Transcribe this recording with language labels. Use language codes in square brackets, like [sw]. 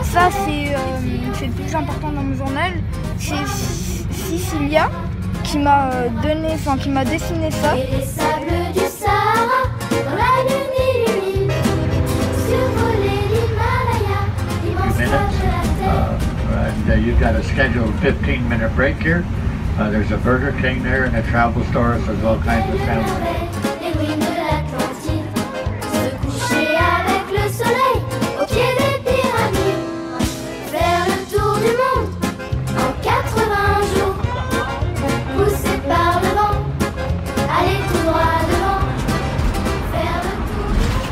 [fr] Ça c'est le plus important dans mon journal. C'est Cecilia qui m'a qui m'a dessiné ça. Et les sables du Sahara, dans la lune illumine, survoler l'Himalaya, l'immense page de la terre. [en] And you've got a scheduled 15-minute break here. There's a Burger King there and a travel store, so there's all kinds of families. [fr] Les ruines de l'Atlantide, se coucher avec le soleil, au pied des pyramides, faire le tour du monde en 80 jours, poussé par le vent, aller tout droit devant, faire le tour du